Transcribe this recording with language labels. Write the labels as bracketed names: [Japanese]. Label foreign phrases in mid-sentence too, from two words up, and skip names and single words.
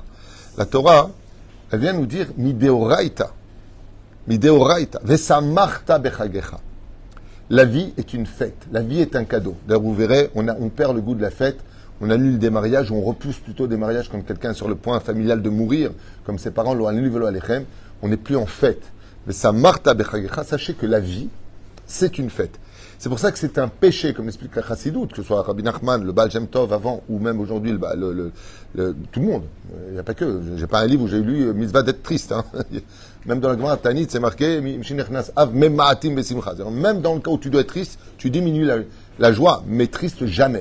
[French] La Torah, elle vient nous dire mideoraita. [Hebrew] מדאורייתא. ושמחת בחגך. [French] La vie est une fête. La vie est un cadeau. D'ailleurs, vous verrez, on perd le goût de la fête. On annule des mariages, on repousse plutôt des mariages comme quelqu'un sur le point familial de mourir, comme ses parents l'ont annulé [Hebrew] ולא עליכם. [French] On n'est plus en fête. Mais ça marta bechagecha, sachez que la vie, c'est une fête. C'est pour ça que c'est un péché, comme explique la Chassidoute, que ce soit Rabbi Nachman, le Baal Shem Tov avant, ou même aujourd'hui, tout le monde. Il n'y a pas que. J'ai pas un livre où j'ai lu Mitzvah d'être triste. Hein. Même dans la Gemara Tanit, c'est marqué même dans le cas où tu dois être triste, tu diminues la joie, mais triste jamais.